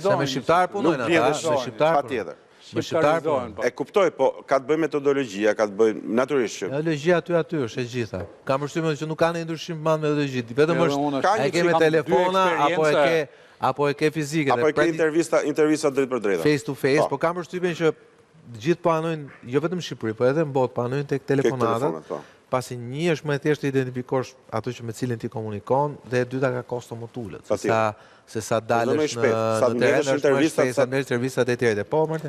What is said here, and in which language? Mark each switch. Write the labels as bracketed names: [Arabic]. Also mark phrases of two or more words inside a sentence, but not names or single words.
[Albanian] Se me shqiptar punojnë ata, me shqiptar patjetër. E kuptoj, po ka të bëjë metodologjia, ka të bëjë natyrisht që. Metodologjia aty është e gjitha. Kam përshtypjen që nuk ka ndonjë ndryshim madh me metodologji. Vetëm është e ke me telefona apo e ke fizike. Apo e ke intervista drejt për drejt. [English] Face to face, [Albanian] po kam përshtypjen që gjithë panojnë, jo vetëm në Shqipëri, po edhe në botë panojnë tek telefonatat. Pasi një është më e thjeshtë të identifikosh ato që me cilin ti komunikon, dhe e dyta ka kosto më të ulët. Se sa dalësh në teren, është më shpejt, sa merresh intervistat e tjera. Po, Martin?